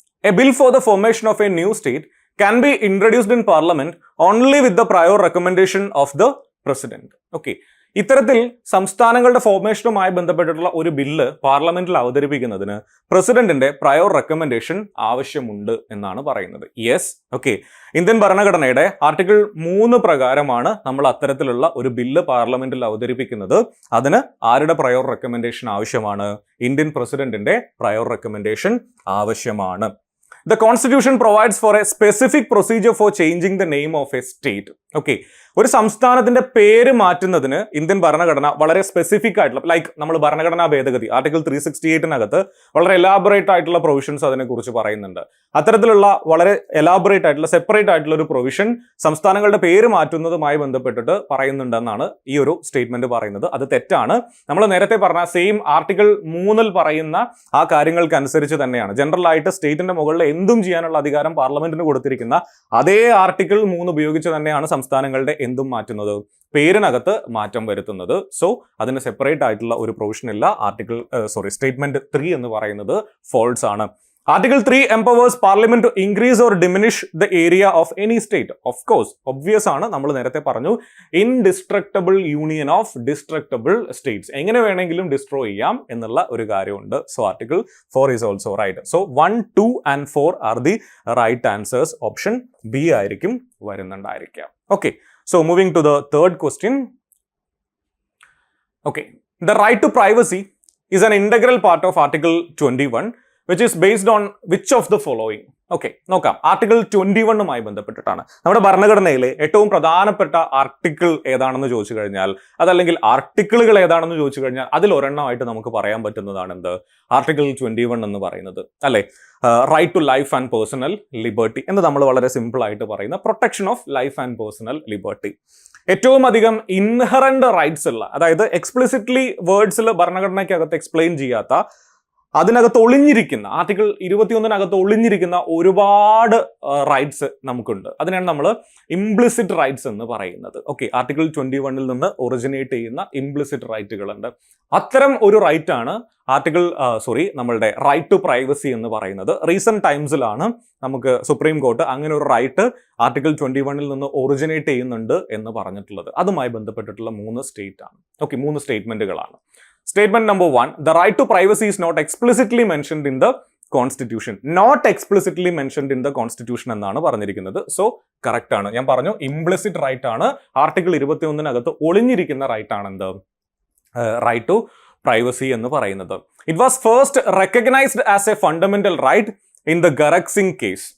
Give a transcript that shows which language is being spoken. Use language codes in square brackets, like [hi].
[en] A bill for the formation of a new state can be introduced in parliament only with the prior recommendation of the president. [ml] Okay, ഇത്തരത്തിൽ സംസ്ഥാനങ്ങളുടെ ഫോർമേഷനുമായി ബന്ധപ്പെട്ടിട്ടുള്ള ഒരു bill പാർലമെന്റിൽ അവതരിപ്പിക്കുന്നതിന് പ്രസിഡന്റിന്റെ prior recommendation ആവശ്യമുണ്ട് എന്നാണ് പറയുന്നത്. യെസ്, ഓക്കെ, ഇന്ത്യൻ ഭരണഘടനയുടെ ആർട്ടിക്കിൾ 3 പ്രകാരമാണ് നമ്മൾ അത്തരത്തിലുള്ള ഒരു ബില്ല് പാർലമെന്റിൽ അവതരിപ്പിക്കുന്നത്. അതിന് ആരുടെ പ്രയോർ റെക്കമെൻഡേഷൻ ആവശ്യമാണ്? ഇന്ത്യൻ പ്രസിഡന്റിന്റെ പ്രയോർ റെക്കമെൻഡേഷൻ ആവശ്യമാണ്. [en] The Constitution provides for a specific procedure for changing the name of a state. [ml] Okay, ഒരു സംസ്ഥാനത്തിന്റെ പേര് മാറ്റുന്നതിന് ഇന്ത്യൻ ഭരണഘടന വളരെ സ്പെസിഫിക് ആയിട്ടുള്ള, ലൈക്ക് നമ്മൾ ഭരണഘടനാ ഭേദഗതി ആർട്ടിക്കിൾ 368 വളരെ എലാബറേറ്റ് ആയിട്ടുള്ള പ്രൊവിഷൻസ് അതിനെക്കുറിച്ച് പറയുന്നുണ്ട്. അത്തരത്തിലുള്ള വളരെ എലാബറേറ്റ് ആയിട്ടുള്ള സെപ്പറേറ്റ് ആയിട്ടുള്ള ഒരു പ്രൊവിഷൻ സംസ്ഥാനങ്ങളുടെ പേര് മാറ്റുന്നതുമായി ബന്ധപ്പെട്ടിട്ട് പറയുന്നുണ്ടെന്നാണ് ഈ ഒരു സ്റ്റേറ്റ്മെന്റ് പറയുന്നത്. അത് തെറ്റാണ്. നമ്മൾ നേരത്തെ പറഞ്ഞ സെയിം ആർട്ടിക്കിൾ 3 പറയുന്ന ആ കാര്യങ്ങൾക്കനുസരിച്ച് തന്നെയാണ് ജനറൽ ആയിട്ട് സ്റ്റേറ്റിന്റെ മുകളിൽ എന്തും ചെയ്യാനുള്ള അധികാരം പാർലമെന്റിന് കൊടുത്തിരിക്കുന്ന അതേ ആർട്ടിക്കിൾ 3 ഉപയോഗിച്ച് തന്നെയാണ് സംസ്ഥാനങ്ങളുടെ എന്തും മാറ്റുന്നത്, പേരിനകത്ത് മാറ്റം വരുത്തുന്നത്. സോ അതിന് സെപ്പറേറ്റ് ആയിട്ടുള്ള ഒരു പ്രൊവിഷൻ ഇല്ല. സ്റ്റേറ്റ്മെന്റ് 3 എന്ന് പറയുന്നത് ഫോൾസ് ആണ്. [en] Article 3 empowers Parliament to increase or diminish the area of any state. Of course, obvious ആണ്. [ml] നമ്മൾ നേരത്തെ പറഞ്ഞു [en] indestructible union of destructible states. [ml] എങ്ങനെ വേണമെങ്കിലും ഡിസ്ട്രോയ് ചെയ്യാം എന്നുള്ള ഒരു കാര്യമുണ്ട്. [en] So Article 4 is also right. So 1, 2 and 4 are the right answers. [ml] Option B ആയിരിക്കും വരുന്നുണ്ടായിരിക്കാം. [en] Okay. So moving to the third question. Okay. The right to privacy is an integral part of Article 21. which is based on which of the following? [ml] Okay, നോക്കാം. Article 21 ബന്ധപ്പെട്ടിട്ടാണ്. നമ്മുടെ ഭരണഘടനയിലെ ഏറ്റവും പ്രധാനപ്പെട്ട article ഏതാണെന്ന് ചോദിച്ചു കഴിഞ്ഞാൽ, അതല്ലെങ്കിൽ ആർട്ടിക്കിളുകൾ ഏതാണെന്ന് ചോദിച്ചു കഴിഞ്ഞാൽ അതിൽ ഒരെണ്ണമായിട്ട് നമുക്ക് പറയാൻ പറ്റുന്നതാണ് എന്ത്? ആർട്ടിക്കിൾ 21 എന്ന് പറയുന്നത്, അല്ലെ? Right to life and personal liberty എന്ന് നമ്മൾ വളരെ സിമ്പിൾ ആയിട്ട് പറയുന്ന protection of life and personal liberty. ഏറ്റവും അധികം ഇൻഹറന്റ് റൈറ്റ്സ് ഉള്ള, അതായത് എക്സ്പ്ലിസിറ്റ്ലി വേർഡ്സിൽ ഭരണഘടനയ്ക്കകത്ത് എക്സ്പ്ലെയിൻ ചെയ്യാത്ത അതിനകത്ത് ഒളിഞ്ഞിരിക്കുന്ന ആർട്ടിക്കിൾ 21 ഒളിഞ്ഞിരിക്കുന്ന ഒരുപാട് റൈറ്റ്സ് നമുക്കുണ്ട്. അതിനാണ് നമ്മൾ ഇംപ്ലിസിറ്റ് റൈറ്റ്സ് എന്ന് പറയുന്നത്. ഓക്കെ, ആർട്ടിക്കിൾ 21 നിന്ന് ഒറിജിനേറ്റ് ചെയ്യുന്ന ഇംപ്ലിസിറ്റ് റൈറ്റുകളുണ്ട്. അത്തരം ഒരു റൈറ്റ് ആണ് നമ്മളുടെ റൈറ്റ് ടു പ്രൈവസി എന്ന് പറയുന്നത്. റീസെന്റ് ടൈംസിലാണ് നമുക്ക് സുപ്രീം കോർട്ട് അങ്ങനെ ഒരു റൈറ്റ് ആർട്ടിക്കിൾ 21 നിന്ന് ഒറിജിനേറ്റ് ചെയ്യുന്നുണ്ട് എന്ന് പറഞ്ഞിട്ടുള്ളത്. അതുമായി ബന്ധപ്പെട്ടിട്ടുള്ള 3 സ്റ്റേറ്റ്മെന്റുകളാണ്. [en] Statement number 1, the right to privacy is not explicitly mentioned in the Constitution. Not explicitly mentioned in the Constitution [ml] എന്നാണ് പറഞ്ഞിരിക്കുന്നത്. സോ കറക്റ്റ് ആണ്. ഞാൻ പറഞ്ഞു ഇംപ്ലിസിറ്റ് റൈറ്റ് ആണ്. ആർട്ടിക്കിൾ 21 ഒളിഞ്ഞിരിക്കുന്ന റൈറ്റ് ആണ് എന്ത് റൈറ്റ് ടു പ്രൈവസി എന്ന് പറയുന്നത്. [en] It was first recognised as a fundamental right in the Kharak Singh case.